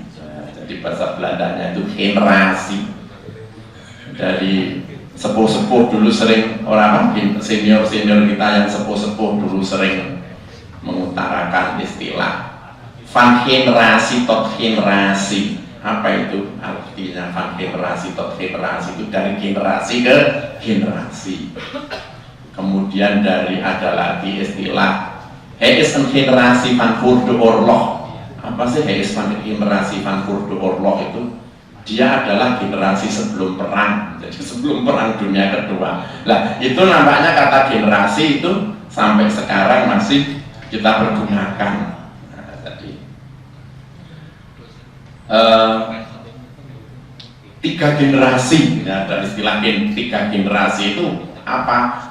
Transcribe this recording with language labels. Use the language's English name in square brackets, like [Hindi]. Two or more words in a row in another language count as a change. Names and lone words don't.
[Indonesian] Jadi bahasa Belandanya itu generasi. Dari sepuh-sepuh dulu sering, orang senior-senior kita yang sepuh-sepuh dulu sering mengutarakan istilah [Dutch] van generasi tot generasi. [Indonesian] Apa itu artinya [Dutch] van generasi tot generasi? [Indonesian] Itu dari generasi ke generasi. Kemudian ada lagi istilah [Dutch] hij is een generasi van voor de oorlog. [Indonesian] Apa sih [Dutch] hij is van generasi van voor de oorlog [Indonesian] itu? Dia adalah generasi sebelum perang, jadi sebelum perang dunia kedua. Nah, itu nampaknya kata generasi itu sampai sekarang masih kita pergunakan. Nah, tadi 3 generasi ya, ada istilah 3 generasi itu apa?